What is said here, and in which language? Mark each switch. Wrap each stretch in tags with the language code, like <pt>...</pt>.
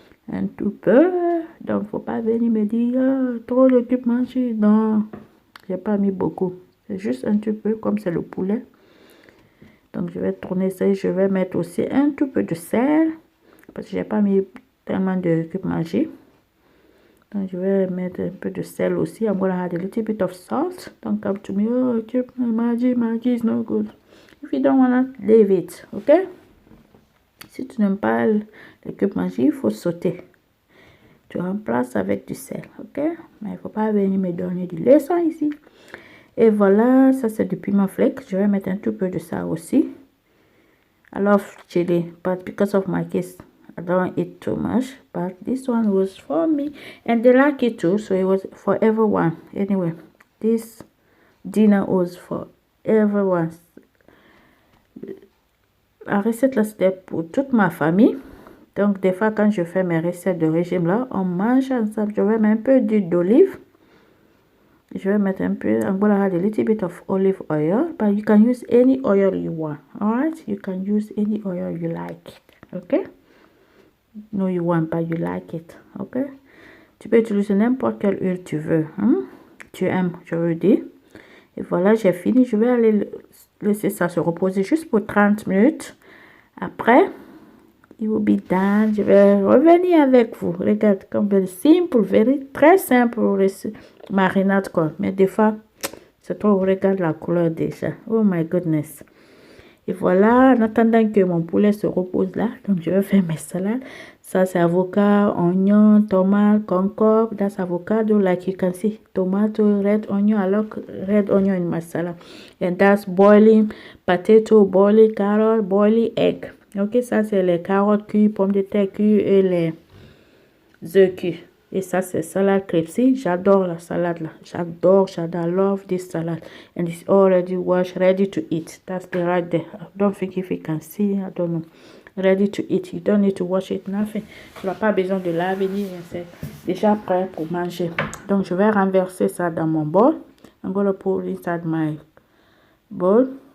<fr>Un tout peu, donc faut pas venir me dire trop de cube Maggi. Non, j'ai pas mis beaucoup. C'est juste un tout peu, comme c'est le poulet. Donc, je vais tourner ça et je vais mettre aussi un tout peu de sel. Parce que j'ai pas mis tellement de cube Maggi. Donc, je vais mettre un peu de sel aussi.</fr> <en>I'm going to add a little bit of salt. Don't come to me, oh, cube Maggi is no good. If you don't want to, leave it, ok?</en> <fr>Si tu n'aimes pas le cube Maggi, il faut sauter. Tu remplaces avec du sel, ok? Mais il ne faut pas venir me donner du leçon ici. Et voilà, ça c'est du piment flake. Je vais mettre un tout peu de ça aussi.</fr> <en>I love chili, but because of my kids, I don't eat too much. But this one was for me, and they like it too, so it was for everyone. Anyway, this dinner was for everyone.</en> <fr>La recette là, c'était pour toute ma famille. Donc, des fois, quand je fais mes recettes de régime là, on mange ensemble. Je vais mettre un peu d'huile d'olive. Je vais mettre un peu,</fr> <en>I'm going to add a little bit of olive oil, but you can use any oil you want, alright? You can use any oil you like, okay? No, you want, but you like it, okay?</en> <fr>Tu peux utiliser n'importe quelle huile tu veux, tu aimes, je veux dire. Et voilà, j'ai fini. Je vais aller laisser ça se reposer juste pour 30 minutes. Après,</fr> <en>it will be done.</en> <fr>Je vais revenir avec vous. Regarde, comme simple, très simple marinade quoi. Mais des fois, c'est trop, regarde la couleur déjà.</fr> <en>Oh my goodness.</en> <fr>Et voilà, en attendant que mon poulet se repose là, donc je vais faire mes salades. Ça c'est avocat, oignon, tomate, concombre.</fr> <en>That's avocado, like you can see. Tomato, red onion. I like red onion in my salad. And that's boiling potato, boiling carrot, boiling egg.</en> <fr>Ok, ça c'est les carottes cuites, pommes de terre cuites et les œufs cuits. Et ça c'est salade crepes. J'adore la salade là. J'adore.</fr> <en>I love this salad. And it's already washed, ready to eat. That's the right there. I don't think if you can see, I don't know. Ready to eat. You don't need to wash it, nothing.</en> <fr>Tu n'as pas besoin de laver ni rien. C'est déjà prêt pour manger. Donc je vais renverser ça dans mon bol.</fr> <en>I'm gonna put inside my bowl.</en>